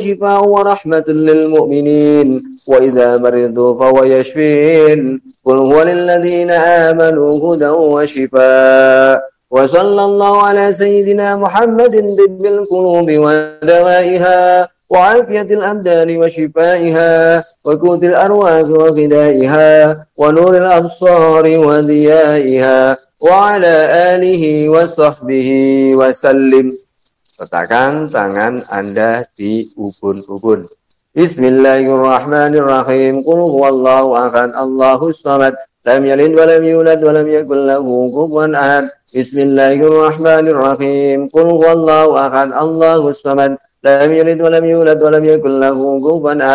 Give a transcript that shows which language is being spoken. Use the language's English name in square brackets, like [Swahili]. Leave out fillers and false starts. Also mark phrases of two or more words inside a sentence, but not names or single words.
[Arabic] شفاء ورحمة للمؤمنين وإذا مرضوا فهو يشفين قل هو للذين آمنوا هدى وشفاء وصلى الله على سيدنا محمد طب القلوب ودوائها وعافية الأبدان وشفائها وقوت الأرواح وغذائها ونور الأبصار وضيائها وعلى آله وصحبه وسلم. [Indonesian] Letakkan tangan Anda di ubun-ubun. [Arabic] بسم الله الرحمن الرحيم. قل هو الله أحد، الله الصمد، لم يلد ولم يولد ولم يكن له كفوا أحد. بسم الله الرحمن الرحيم. قل هو الله أحد، الله الصمد، لم يلد ولم يولد ولم يكن له كفوا أحد.